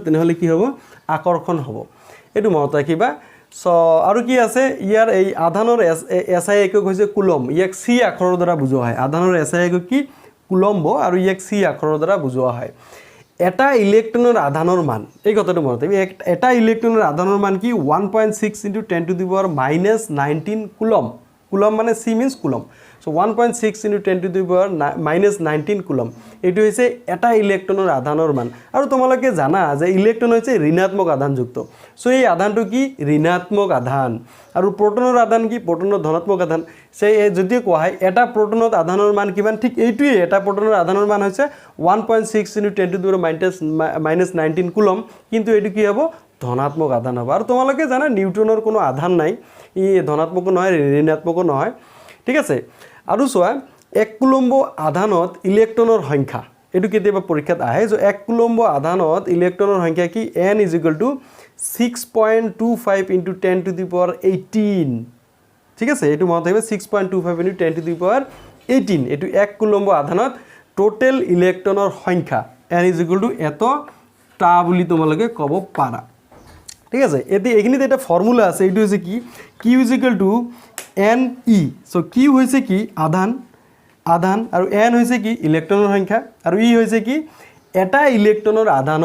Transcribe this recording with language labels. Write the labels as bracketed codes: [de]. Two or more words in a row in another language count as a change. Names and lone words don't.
[as] তেনেহলে কি হ'ব আকৰ্ষণ হ'ব এটো মনত ৰাখিবা সো আৰু কি আছে ইয়াৰ এই আধানৰ এসআই একক হৈছে কুলম ইয়াক সি আখৰৰ দ্বাৰা বুজোৱা হয় আধানৰ এসআই একক কি কুলম্ব আৰু ইয়াক সি আখৰৰ দ্বাৰা বুজোৱা হয় এটা ইলেক্ট্ৰনৰ আধানৰ মান এই কথাটো মনত ৰাখিবা এটা ইলেক্ট্ৰনৰ আধানৰ মান কি 1.6 * [en] 10 to the power -19 [as] কুলম কুলম মানে [en] C means coulomb [as] সো 1.6 * 10 [en] to the power [as] -19 কুলম এটো হৈছে এটা ইলেক্ট্ৰনৰ আধানৰ মান আৰু তোমালোকে জানা যে ইলেক্ট্ৰন হৈছে ঋণাত্মক আধানযুক্ত সো এই আধানটো কি ঋণাত্মক আধান আৰু প্ৰটনৰ আধান কি প্ৰটনৰ ধনাত্মক আধান সেই যদি কোৱা হয় এটা প্ৰটনত আধানৰ মান কিমান ঠিক এইটোই এটা প্ৰটনৰ আধানৰ মান হৈছে 1.6 * 10 [en] to the power [as] -19 কুলম কিন্তু এটো কি হ'ব ধনাত্মক আধান হ'ব আৰু তোমালোকে জানা নিউটনৰ কোনো আধান নাই ই ধনাত্মক নহয় ঋণাত্মক নহয় ঠিক আছে আৰু সোৱা 1 কুলম্ব আধানত ইলেক্ট্ৰনৰ সংখ্যা এটো কেতিয়াবা পৰীক্ষাত আহে যে 1 কুলম্ব আধানত ইলেক্ট্ৰনৰ সংখ্যা কি n = 6.25 * 10 to [en] the power 18 [as] ঠিক আছে এটো মনত ৰাখিবা 6.25 * 10 [en] to the power 18 [as] এটো 1 কুলম্ব আধানত টোটাল ইলেক্ট্ৰনৰ সংখ্যা n = এত টা বুলি তোমালোকে ক'ব পাৰা ঠিক আছে এতি এখিনিতে এটা ফৰ্মুলা আছে এটো হৈছে কি q = ne সো q হৈছে কি আধান আধান আৰু n হৈছে কি ইলেক্ট্ৰনৰ সংখ্যা আৰু ই হৈছে কি এটা ইলেক্ট্ৰনৰ আধানৰ